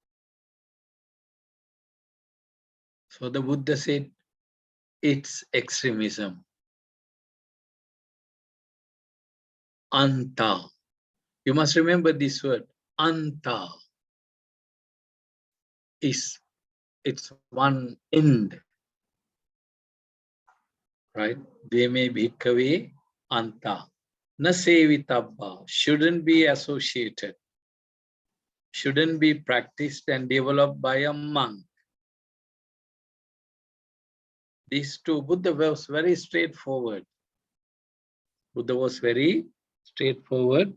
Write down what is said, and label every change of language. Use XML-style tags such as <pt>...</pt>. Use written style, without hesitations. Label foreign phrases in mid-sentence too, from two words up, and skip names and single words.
<en>So the Buddha said, it's extremism. Anta. You must remember this word. Anta is, it's one end, right?</en> <pi>Dveme bhikkhave anta. Na sevitabba,</pi> <en>shouldn't be associated, shouldn't be practiced and developed by a monk. These two, Buddha was very straightforward. Buddha was very straightforward.</en>